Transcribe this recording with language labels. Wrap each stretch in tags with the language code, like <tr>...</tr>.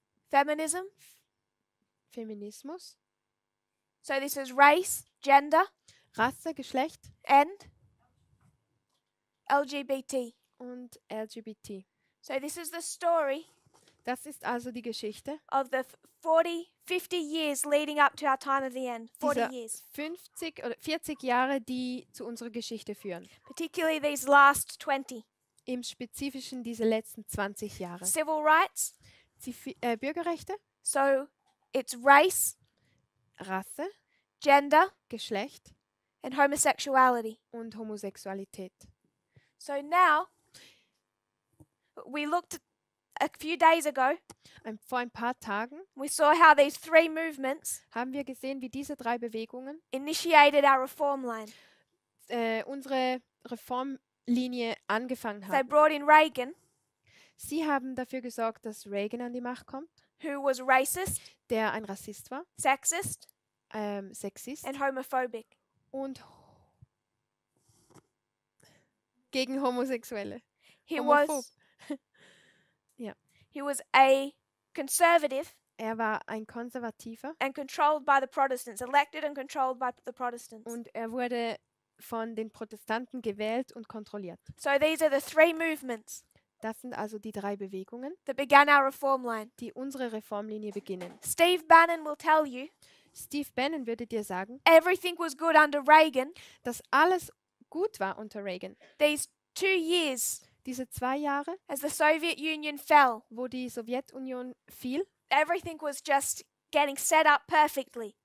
<en>feminism.</en> <de>Feminismus,</de> <en>So this is race, gender,</en> <de>Rasse, Geschlecht</de> <en>and LGBT.</en> <de>und LGBT.</de> <en>So this is the story</en> <de>Das ist also die Geschichte</de> <en>of the 50 years leading up to our time of the end.</en> <de>40 dieser</de> <en>years.</en> <de>50 oder 40 Jahre, die zu unserer Geschichte führen.</de> <en>Particularly these last 20.</en> <de>Im Spezifischen diese letzten 20 Jahre.</de> <en>Civil rights.</en> <de>Bürgerrechte,</de> <en>So it's race,</en> <de>Rasse,</de> <en>gender,</en> <de>Geschlecht</de> <en>and homosexuality.</en> <de>und Homosexualität.</de> <en>So now we looked a few days ago.</en> <de>Vor ein paar Tagen</de> <en>We saw how these three movements</en> <de>haben wir gesehen, wie diese drei Bewegungen</de> <en>initiated our reform line.</en> <de>unsere Reformlinie angefangen</de> <en>They</en> <de>haben.</de> <en>brought in Reagan,</en> <de>Sie haben dafür gesorgt, dass Reagan an die Macht kommt,</de> <en>who was racist,</en> <de>der ein Rassist war,</de> <en>sexist,</en> <de>Sexist</de> <en>and homophobic.</en> <de>und gegen Homosexuelle.</de> <en>He</en> <de>Homophob.</de> <en>was a conservative</en> <de>Er war ein Konservativer</de> <en>and controlled by the Protestants, elected and controlled by the Protestants.</en> <de>und er wurde von den Protestanten gewählt und kontrolliert.</de> <en>So these are the three movements</en> <de>Das sind also die drei Bewegungen,</de> <en>that began our reform line.</en> <de>die unsere Reformlinie beginnen.</de> <en>Steve Bannon will tell you</en> <de>Steve Bannon würde dir sagen,</de> <en>everything was good under Reagan.</en> <de>dass alles gut war unter Reagan.</de> <en>These 2 years</en> <de>Diese 2 Jahre,</de> <en>as the Soviet Union fell,</en> <de>wo die Sowjetunion fiel,</de> <en>everything was just getting set up perfectly.</en>